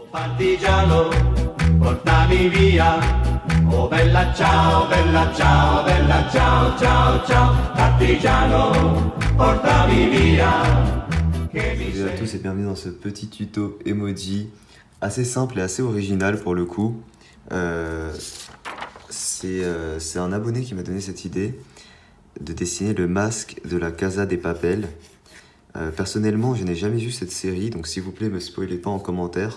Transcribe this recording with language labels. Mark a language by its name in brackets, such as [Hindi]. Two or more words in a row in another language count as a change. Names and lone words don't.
[Italian] Partigiano, portami via. Oh bella ciao, bella ciao, bella ciao, ciao, ciao. Partigiano, portami via. [French] Bonjour à tous et bienvenue dans ce petit tuto emoji assez simple et assez original pour le coup. C'est un abonné qui m'a donné cette idée de dessiner le masque de la Casa de Papel. Personnellement, je n'ai jamais vu cette série, donc s'il vous plaît, ne me spoilez pas en commentaire.